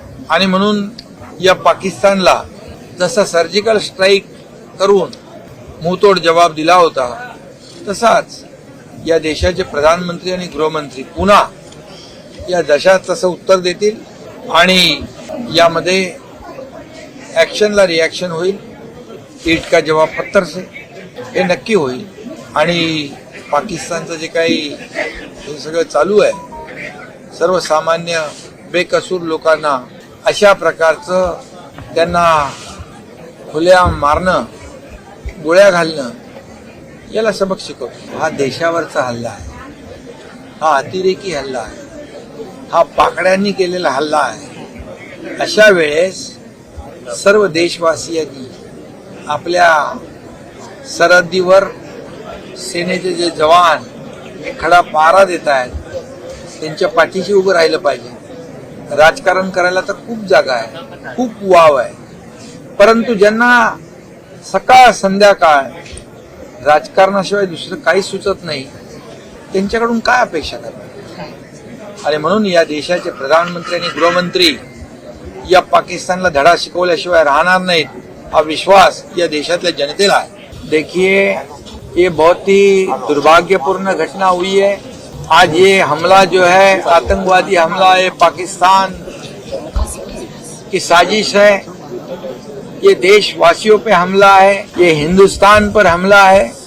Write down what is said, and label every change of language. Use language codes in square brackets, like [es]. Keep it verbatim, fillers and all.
[mr] आणि म्हणून या पाकिस्तानला जसा सर्जिकल स्ट्राईक करून [hi] मुंहतोड जबाब [mr] दिला होता तसाच या देशाचे प्रधानमंत्री आणि गृहमंत्री पुन्हा या देशात तसं उत्तर देतील आणि यामध्ये ॲक्शनला रिॲक्शन होईल. [hi] ईट का जवाब पत्थर से [mr] हे नक्की होईल. आणि पाकिस्तानचं जे काही हे सगळं चालू आहे सर्वसामान्य बेकसूर लोकांना अशा प्रकारचं त्यांना खुल्या मारणं गोळ्या घालणं याला सबक शिकवतो. हा देशावरचा हल्ला आहे, हा अतिरेकी हल्ला आहे, हा पाकड्यांनी केलेला हल्ला आहे. अशा वेळेस सर्व देशवासियांनी आपल्या सरहद्दीवर सेनेचे जे जवान खडा पहारा देत आहेत त्यांच्या पाठीशी उभं राहिलं पाहिजे. राजकारण करायला तर खूप जागा आहे, खूप वाव आहे, परंतु ज्यांना सकाळ संध्याकाळ राजकारणाशिवाय दुसरं काही सुचत नाही त्यांच्याकडून काय अपेक्षा करणार. आणि म्हणून या देशाचे प्रधानमंत्री आणि गृहमंत्री या पाकिस्तानला धडा शिकवल्याशिवाय राहणार नाहीत हा विश्वास या देशातल्या जनतेला आहे. [hi] देखिए ये बहुत ही दुर्भाग्यपूर्ण घटना हुई है. आज ये हमला जो है आतंकवादी हमला है, पाकिस्तान की साजिश है, ये देशवासियों पे हमला है, ये हिंदुस्तान पर हमला है.